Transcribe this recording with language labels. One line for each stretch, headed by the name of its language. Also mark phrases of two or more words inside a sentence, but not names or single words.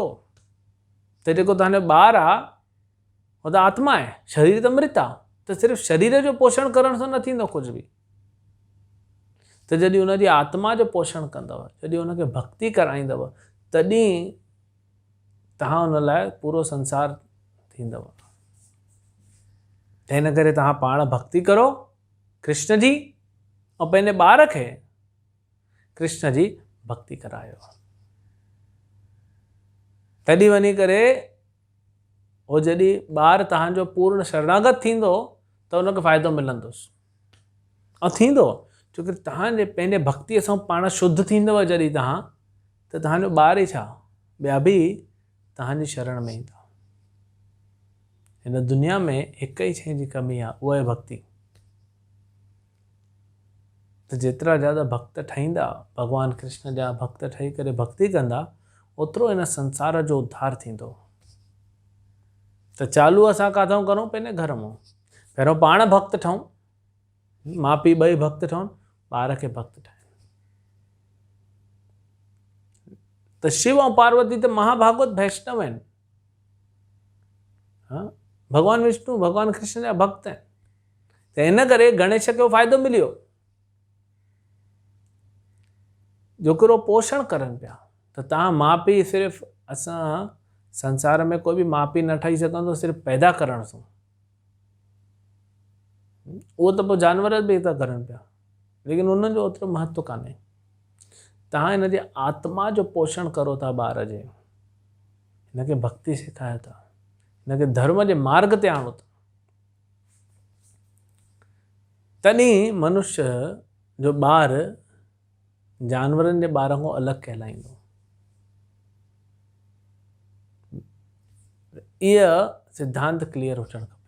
Sindhi: त जेको तव्हांजो ॿारु आहे उहो त आत्मा आहे, शरीर त मृत आहे, त सिर्फ़ु शरीर जो पोषण करण सां न थींदो कुझु बि। त जॾहिं हुनजी आत्मा जो पोषण कंदव, जॾहिं हुनखे भक्ति कराईंदव, तॾहिं तव्हां उन लाइ पूरो संसार थींदव। त हिन करे तव्हां पाण भक्ति करो कृष्ण जी, ऐं पंहिंजे ॿार खे कृष्ण जी भक्ति करायो। तॾहिं वञी करे उहो जॾहिं ॿार तव्हांजो पूर्ण शरणागत थींदो त हुनखे फ़ाइदो मिलंदुसि ऐं थींदो, छोकी तव्हांजे पंहिंजे भक्तीअ सां पाण शुद्ध थींदव जॾहिं तव्हां, त तव्हांजो ॿार ई छा, ॿिया बि तव्हांजी शरण में ईंदा। हिन दुनिया में हिक ई शइ जी कमी आहे, उहा आहे भक्ति। त जेतिरा ज़्यादा भक्त ठहींदा, भॻवानु कृष्ण जा भक्त ठही करे भक्ति कंदा, ओतिरो हिन संसार जो उद्धार थींदो। त चालू असां काथऊं करूं? पंहिंजे घर मां। पहिरियों पाण भक्त ठहूं, माउ पीउ ॿई भक्त ठहनि, ॿार खे भक्त ठाहिनि। त शिव ऐं पार्वती त महाभागवत वैष्णव आहिनि। भॻवानु विष्णु भॻवानु कृष्ण जा भक्त आहिनि। त हिन करे गणेश खे फ़ाइदो मिलियो, जो हिकिड़ो पोषण करनि पिया। त तव्हां माउ पीउ सिर्फ़ु, असां संसार में कोई बि माउ पीउ न ठही सघंदो सिर्फ़ु पैदा करण सां। उहो त पोइ जानवर बि था करनि पिया, लेकिन उन्हनि जो ओतिरो महत्व कान्हे। तव्हां हिन जे आत्मा जो पोषण करो था ॿार जे, हिनखे भक्ति सेखारियो था, हिनखे धर्म जे मार्ग ते आणो था। तॾहिं मनुष्य जो ॿार जानवरनि जे ॿार खां अलॻि कहलाईंदो। इहा सिद्धांत क्लियर हुजणु खपे।